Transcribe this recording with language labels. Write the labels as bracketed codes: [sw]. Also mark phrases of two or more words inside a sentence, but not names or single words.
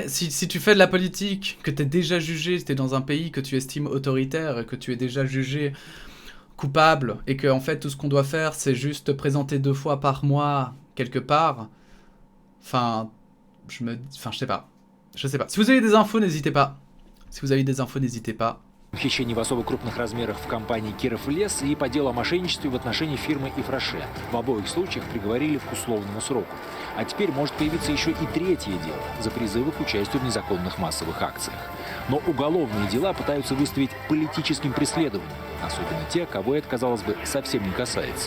[fr] Si tu fais de la politique, que t'es déjà jugé, t'es dans un pays que tu estimes autoritaire, et que tu es déjà jugé coupable, et que en fait tout ce qu'on doit faire, c'est juste te présenter 2 fois par mois quelque part... Enfin, je sais pas. Je sais pas. Si vous avez des infos, n'hésitez pas. Si vous avez des infos, n'hésitez pas. [ru] Хищений в особо крупных размерах в компании «Киров лес» и по делу о мошенничестве в отношении фирмы «Ифраше». В обоих случаях приговорили к условному сроку. А теперь может появиться еще и третье дело за призывы к участию в незаконных массовых акциях. Но уголовные дела пытаются выставить политическим преследованием, особенно те, кого это, казалось бы, совсем не касается.